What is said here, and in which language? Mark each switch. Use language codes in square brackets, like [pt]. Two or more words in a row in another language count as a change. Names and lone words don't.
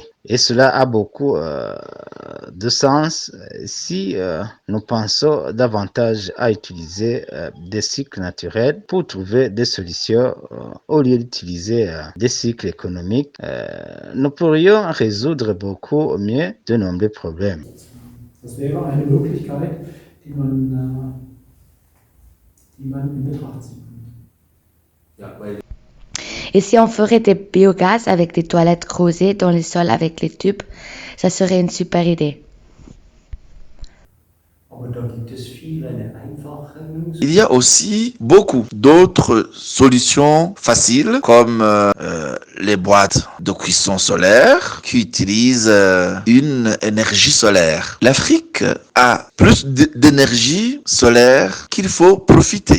[fr] Et cela a beaucoup de sens si nous pensons davantage à utiliser des cycles naturels pour trouver des solutions au lieu d'utiliser des cycles économiques. Nous pourrions résoudre beaucoup mieux de nombreux problèmes. [de] das wäre eine Möglichkeit, die man in Betracht ziehen könnte. Ja, weil [fr] Et si on ferait des biogaz avec des toilettes creusées dans le sol avec les tubes, ça serait une super idée. [de] Aber da gibt es viele einfache Lösungen. [fr] Il y a aussi beaucoup d'autres solutions faciles comme les boîtes de cuisson solaire qui utilisent une énergie solaire. L'Afrique a plus d'énergie solaire qu'il faut profiter.